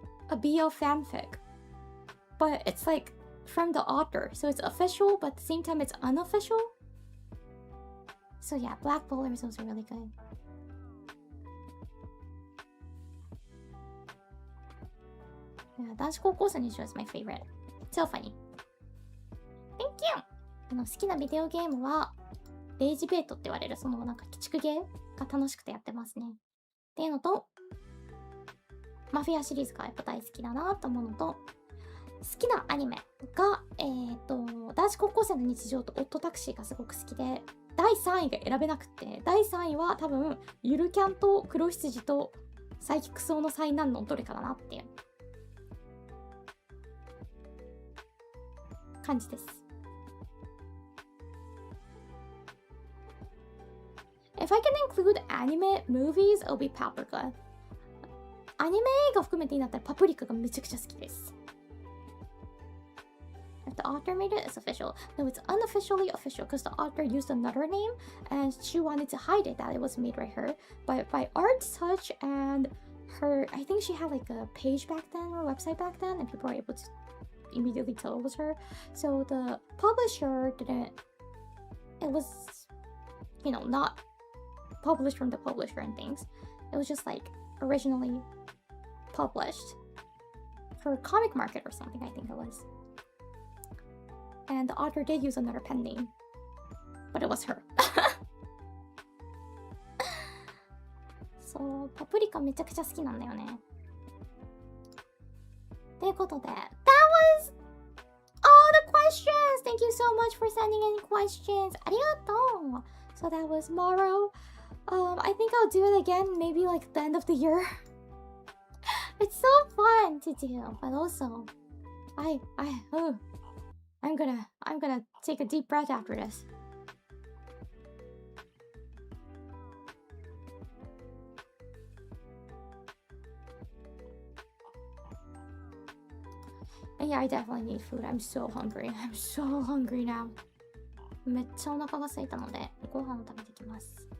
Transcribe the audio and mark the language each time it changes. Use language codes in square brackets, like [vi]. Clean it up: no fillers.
[en] A BL fanfic. But it's like from the author. So it's official, but at the same time it's unofficial. So yeah, Black Butler is also really good. Yeah, 男子高校生の日常 is my favorite. So funny. Thank you! [ja] 好きなビデオゲームはレイジベートって言われるそのなんか鬼畜ゲーが楽しくてやってますね。っていうのと、マフィアシリーズがやっぱ大好きだなと思うのと、好きなアニメが、男子高校生の日常とオットタクシーがすごく好きで、第3位が選べなくて、第3位は多分ゆるキャンと黒羊とサイキクソの災難のどれかだなっていう感じです。 [en] If I can include anime movies, it'll be Paprika. [ja] アニメ映画含めていいんだったらパプリカがめちゃくちゃ好きです。 [en] If the author made it, it's official. No, it's unofficially official because the author used another name and she wanted to hide it that it was made by her. But by art, touch, and I think she had like a page back then or a website back then, and people were able to immediately tell it was her. So the publisher didn't, it was, you know, not published from the publisher and things. It was just like originally published for comic market or something, I think it was. And the author did use another pen name, but it was her. [ja] So パプリカめちゃくちゃ好きなんだよね。ということで [en] That was all the questions! Thank you so much for sending in questions! [ja] ありがとう! [en] So that was Maro. I think I'll do it again, maybe like at the end of the year. It's so fun to do, but also I'm gonna take a deep breath after this. And yeah, I definitely need food. I'm so hungry. I'm so hungry now. [ja] めっちゃお腹が空いたので、ご飯を食べてきます。